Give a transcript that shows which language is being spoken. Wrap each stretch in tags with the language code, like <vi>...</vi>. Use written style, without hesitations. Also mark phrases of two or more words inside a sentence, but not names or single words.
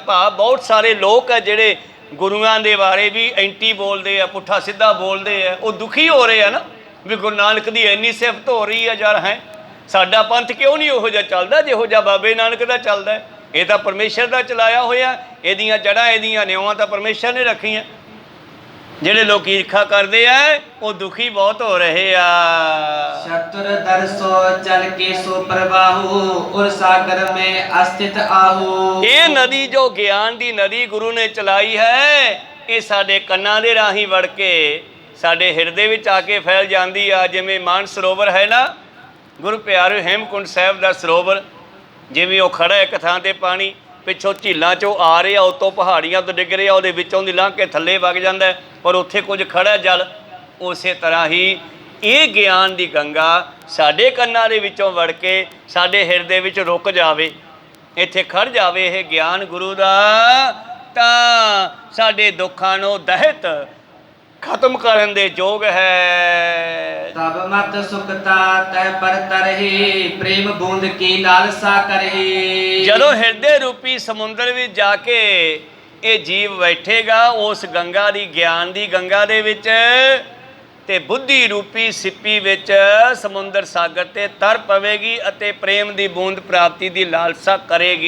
<pa>ਭਾ ਬਹੁਤ ਸਾਰੇ ਲੋਕ ਹੈ ਜਿਹੜੇ ਗੁਰੂਆਂ ਦੇ ਬਾਰੇ ਵੀ ਐਂਟੀ ਬੋਲਦੇ ਆ, ਪੁੱਠਾ ਸਿੱਧਾ ਬੋਲਦੇ ਆ, ਉਹ ਦੁਖੀ ਹੋ ਰਹੇ ਆ ਨਾ ਵੀ ਗੁਰੂ ਨਾਨਕ ਦੀ ਇੰਨੀ ਸਿਫਤ ਹੋ ਰਹੀ ਹੈ ਯਾਰ, ਹੈ ਸਾਡਾ ਪੰਥ ਕਿਉਂ ਨਹੀਂ ਉਹੋ ਜਿਹਾ ਚੱਲਦਾ ਜਿਹੋ ਜਿਹਾ ਬਾਬੇ ਨਾਨਕ ਦਾ ਚੱਲਦਾ। ਇਹ ਤਾਂ ਪਰਮੇਸ਼ਰ ਦਾ ਚਲਾਇਆ ਹੋਇਆ, ਇਹਦੀਆਂ ਜੜ੍ਹਾਂ ਇਹਦੀਆਂ ਨਿਉਆਂ ਤਾਂ ਪਰਮੇਸ਼ਰ ਨੇ ਰੱਖੀਆਂ। ਜਿਹੜੇ ਲੋਕ ਈਰਖਾ ਕਰਦੇ ਆ ਉਹ ਦੁਖੀ ਬਹੁਤ ਹੋ ਰਹੇ ਆ।</pa> <hi>चतुर दर्शो चल के सो प्रवाहु और सागर में अस्थित आहु।</hi> <pa>ਇਹ ਨਦੀ ਜੋ ਗਿਆਨ ਦੀ ਨਦੀ ਗੁਰੂ ਨੇ ਚਲਾਈ ਹੈ, ਇਹ ਸਾਡੇ ਕੰਨਾਂ ਦੇ ਰਾਹੀਂ ਵੜ ਕੇ ਸਾਡੇ ਹਿਰਦੇ ਵਿੱਚ ਆ ਕੇ ਫੈਲ ਜਾਂਦੀ ਆ। ਜਿਵੇਂ ਮਾਨ ਸਰੋਵਰ ਹੈ ਨਾ, ਗੁਰੂ ਪਿਆਰੇ ਹੇਮਕੁੰਟ ਸਾਹਿਬ ਦਾ ਸਰੋਵਰ, ਜਿਵੇਂ ਉਹ ਖੜਾ ਇੱਕ ਥਾਂ ਤੇ ਪਾਣੀ, ਪਿੱਛੋਂ ਝੀਲਾਂ 'ਚੋਂ ਆ ਰਿਹਾ, ਉੱਤੋਂ ਪਹਾੜੀਆਂ ਤੋਂ ਡਿੱਗ ਰਿਹਾ, ਉਹਦੇ ਵਿੱਚੋਂ ਦੀ ਲੰਘ ਕੇ ਥੱਲੇ ਵਗ ਜਾਂਦਾ, ਪਰ ਉੱਥੇ ਕੁਝ ਖੜਾ ਜਲ। ਉਸੇ ਤਰ੍ਹਾਂ ਹੀ ਇਹ ਗਿਆਨ ਦੀ ਗੰਗਾ ਸਾਡੇ ਕੰਨਾਂ ਦੇ ਵਿੱਚੋਂ ਵੜ ਕੇ ਸਾਡੇ ਹਿਰਦੇ ਵਿੱਚ ਰੁਕ ਜਾਵੇ, ਇੱਥੇ ਖੜ ਜਾਵੇ ਇਹ ਗਿਆਨ ਗੁਰੂ ਦਾ, ਤਾਂ ਸਾਡੇ ਦੁੱਖਾਂ ਨੂੰ ਦਹਿਤ ਖਤਮ ਕਰਨ ਦੇ ਯੋਗ ਹੈ।</pa> <hi>तब मत सुखता तह पर तरही प्रेम बूंद की लालसा करही।</hi> <pa>ਜਦੋਂ ਹਿਰਦੇ ਰੂਪੀ ਸਮੁੰਦਰ ਵਿੱਚ ਜਾ ਕੇ ਇਹ ਜੀਵ ਬੈਠੇਗਾ ਉਸ ਗੰਗਾ ਦੀ, ਗਿਆਨ ਦੀ ਗੰਗਾ ਦੇ ਵਿੱਚ, ਤੇ ਬੁੱਧੀ ਰੂਪੀ ਸਿੱਪੀ ਵਿੱਚ ਸਮੁੰਦਰ ਸਾਗਰ ਤੇ ਤਰ ਪਵੇਗੀ ਅਤੇ ਪ੍ਰੇਮ ਦੀ ਬੂੰਦ ਪ੍ਰਾਪਤੀ ਦੀ ਲਾਲਸਾ ਕਰੇਗੀ।</pa>